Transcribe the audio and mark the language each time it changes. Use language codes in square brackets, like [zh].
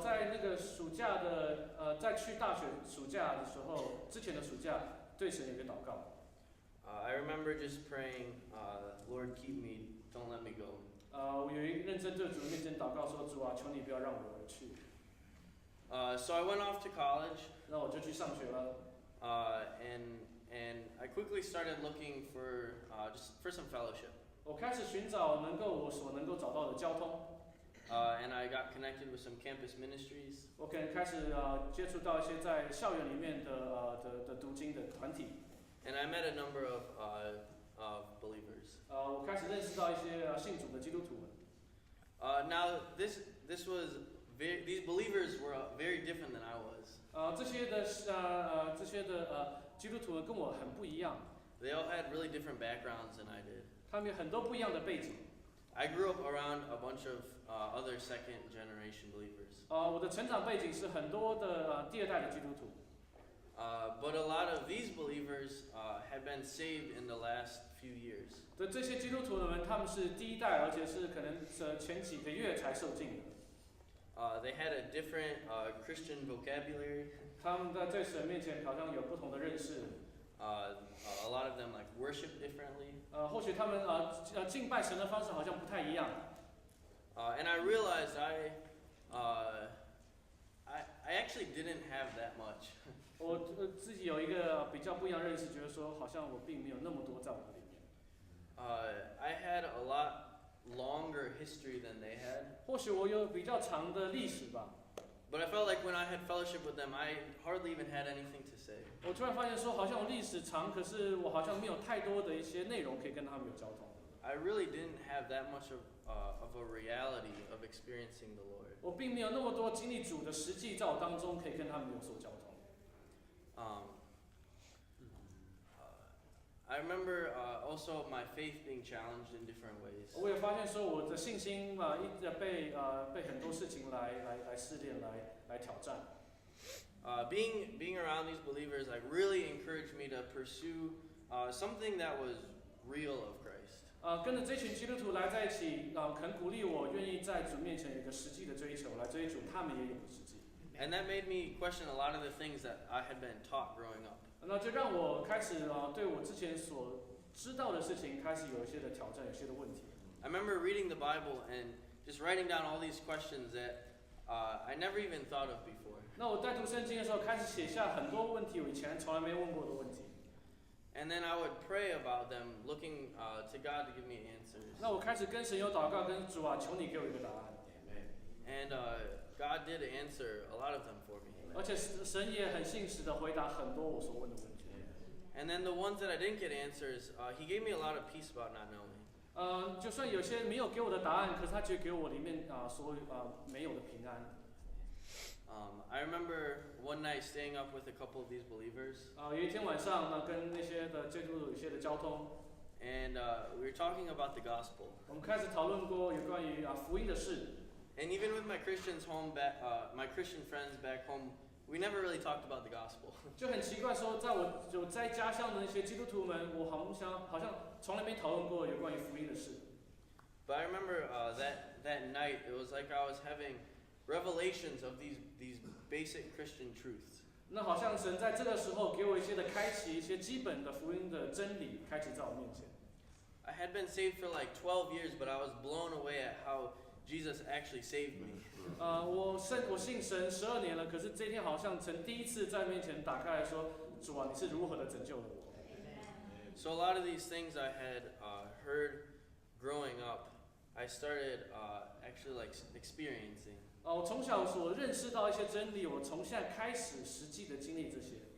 [zh] 在那个暑假的在去大学暑假的时候，之前的暑假对神有一个祷告。 [en] I remember just praying, Lord, keep me, don't let me go. [zh] 我有一认真对主面前祷告说，主啊，求你不要让我而去。 [en] So I went off to college. [zh] 那我就去上学了。 [en] And I quickly started looking for just for some fellowship. [zh] 我开始寻找我所能够找到的交通。 [en] And I got connected with some campus ministries. [zh] 我可能开始接触到一些在校园里面的读经的团体。 [en] And I met a number of believers. [zh] 我开始认识到一些信主的基督徒们。 [en] Now this was these believers were very different than I was. [zh] 这些的基督徒跟我很不一样。 [en] They all had really different backgrounds than I did. [zh] 他们有很多不一样的背景。 [en] I grew up around a bunch of other second generation believers. [zh] 我的成长背景是很多的第二代的基督徒。 [en] But a lot of these believers had been saved in the last few years. [zh] 的这些基督徒们，他们是第一代，而且是可能前几个月才受浸的。 [en] They had a different Christian vocabulary. [zh] 他们在神面前好像有不同的认识。 [en] A lot of them like worship differently. [zh] 或许他们敬拜神的方式好像不太一样。 [en] And I realized I actually didn't have that much. [zh] 我自己有一个比较不一样认识，觉得说好像我并没有那么多在我的里面。 [en] I had a lot longer history than they had. [zh] 或许我有比较长的历史吧。 [en] But I felt like when I had fellowship with them, I hardly even had anything to say. [zh] 我突然发现说，好像我历史长，可是我好像没有太多的一些内容可以跟他们有交通。 [en] I really didn't have that much of a reality of experiencing the Lord. [zh] 我并没有那么多经历主的实际在我当中，可以跟他们有所交通。 [en] I remember also my faith being challenged in different ways. [zh] 我也发现说，我的信心一直被很多事情来试炼，来挑战。 [en] Being around these believers, like really encouraged me to pursue something that was real of Christ. [zh] 跟着这群基督徒来在一起，肯鼓励我，愿意在主面前有一个实际的追求，来追逐他们也有的实际。 [en] And that made me question a lot of the things that I had been taught growing up. [zh] 那就让我开始对我之前所知道的事情开始有一些的挑战，有些的问题。 [en] I remember reading the Bible and just writing down all these questions that I never even thought of before. [zh] 那我在读圣经的时候，开始写下很多问题，我以前从来没问过的问题。 [en] And then I would pray about them, looking to God to give me answers. [zh] 那我开始跟神有祷告，跟主啊，求你给我一个答案。 [en] And God did answer a lot of them for me. [zh] 而且神也很信实的回答很多我所问的问题。 [en] And then the ones that I didn't get answers, He gave me a lot of peace about not knowing. [zh] 就算有些没有给我的答案，可是他却给我里面所没有的平安。 [en] I remember one night staying up with a couple of these believers. [zh] 有一天晚上跟那些的基督徒有一些的交通。 [en] And we were talking about the gospel. [zh] 我们开始讨论过有关于福音的事。 [en] And even with my my Christian friends back home, we never really talked about the gospel. [zh] 就很奇怪说，在家乡的那些基督徒们，我好像从来没讨论过有关于福音的事。 [en] But I remember that night, it was like I was having revelations of these basic Christian truths. [zh] 那好像神在这个时候给我一些的开启，一些基本的福音的真理，开启在我面前。 [en] I had been saved for like 12 years, but I was blown away at how Jesus actually saved me. [zh] 我信神12年了，可是这天好像神第一次在面前打开来说，主啊，你是如何的拯救了我。 [en] So a lot of these things I had heard growing up, I started actually like experiencing. [zh] 我从小所认识到一些真理，我从现在开始实际的经历这些。